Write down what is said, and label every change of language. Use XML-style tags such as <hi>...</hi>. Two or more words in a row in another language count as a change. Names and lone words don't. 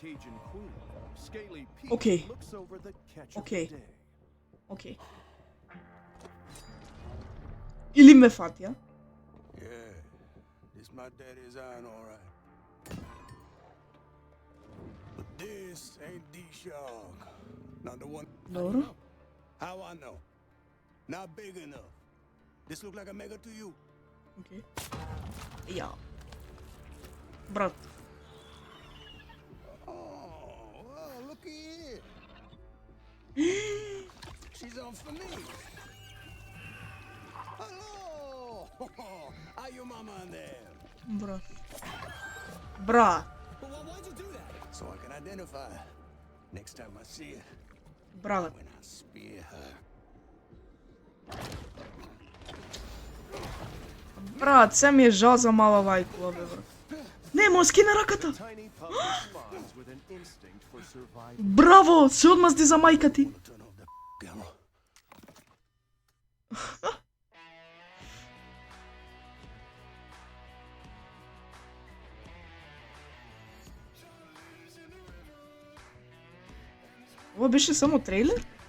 <mk>Океј. Или ме фатија? Добро.</mk> <en>How I know? Not big enough. This look like a mega to you.</en> <mk>Океј. Ја. Брат.</mk> <en>Oh, well, look here. She's on for me. Hello. How your mama in there?</en> <mk>Брат.</mk> <en>Well, why'd you do that? So I can identify her. Next time I see her.</en> <mk>Брат.</mk> <en>When I spear her.</en> <mk>Брат, се ми е жал за мала вајкула, бе, брат. Не, му скина раката. Браво, се одмазди за мајка ти. Ова беше само трейлер?</mk>